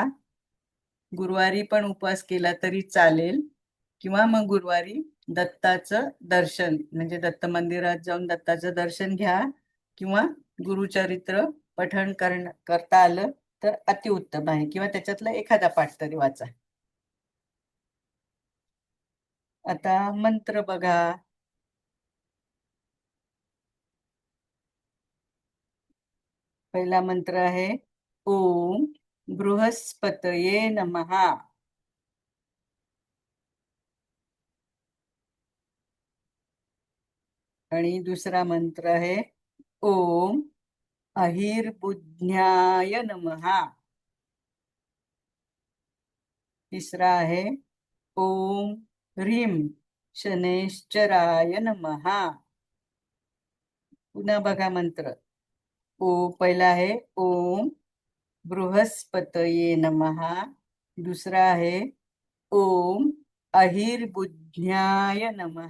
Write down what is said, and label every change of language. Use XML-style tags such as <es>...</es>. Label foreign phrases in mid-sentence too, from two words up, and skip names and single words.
<mr>गुरुवारी पण उपवास केला तरी चालेल, किंवा मग गुरुवारी दत्ताचं दर्शन, म्हणजे दत्त मंदिरात जाऊन दत्ताचं दर्शन घ्या किंवा गुरुचरित्र पठण करता आलं तर अतिउत्तम आहे, किंवा त्याच्यातला एखादा पाठ तरी वाचा. आता मंत्र बघा. पहिला मंत्र आहे</mr> <sa>ओम बृहस्पतये नमः.</sa> <mr>आणि दुसरा मंत्र आहे</mr> <sa>ओम अहिर्बुद्ध्याय नमः.</sa> <mr>तिसरा आहे</mr> <sa>ओम ह्रीं शनैश्चराय नमः.</sa> <mr>पुन्हा बघा मंत्र. पहिला आहे</mr> <sa>ओम बृहस्पतये नमः.</sa> <mr>दुसरा आहे</mr> <sa>ओम अहिर्बुद्ध्याय नमः.</sa>